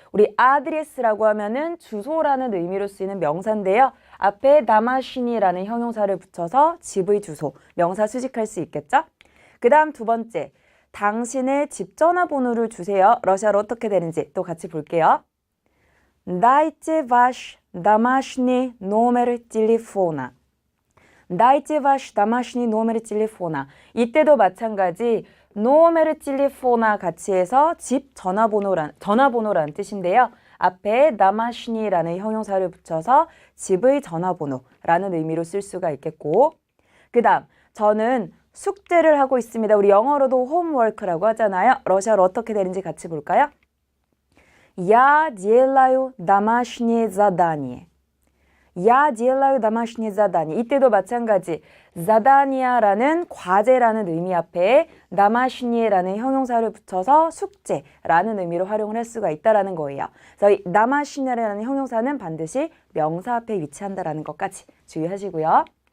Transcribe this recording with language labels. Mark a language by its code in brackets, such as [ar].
[ko] 우리 아드레스라고 하면은 주소라는 의미로 쓰이는 명사인데요. 앞에 домашний라는 형용사를 붙여서 집의 주소, 명사 수식할 수 있겠죠? 그 다음 두 번째, 당신의 집 전화번호를 주세요. 러시아로 어떻게 되는지 또 같이 볼게요. [ru] Дайте ваш домашний номер телефона. Дайте ваш домашний номер телефона. [ko] 이때도 마찬가지 [ru] номер телефона [ko] 같이 해서 집 전화번호란 뜻인데요. 앞에 домашний라는 형용사를 붙여서 집의 전화번호라는 의미로 쓸 수가 있겠고, 그 다음 저는 숙제를 하고 있습니다. 우리 영어로도 홈워크라고 하잖아요. 러시아로 어떻게 되는지 같이 볼까요? [ru] Я делаю домашнее задание. Я делаю домашнее задание. [ko] 이때도 마찬가지 zadania라는 과제라는 의미 앞에 домашне라는 형용사를 붙여서 숙제라는 의미로 활용을 할 수가 있다라는 거예요. 그래서 이 домашне라는 형용사는 반드시 명사 앞에 위치한다라는 것까지 주의하시고요.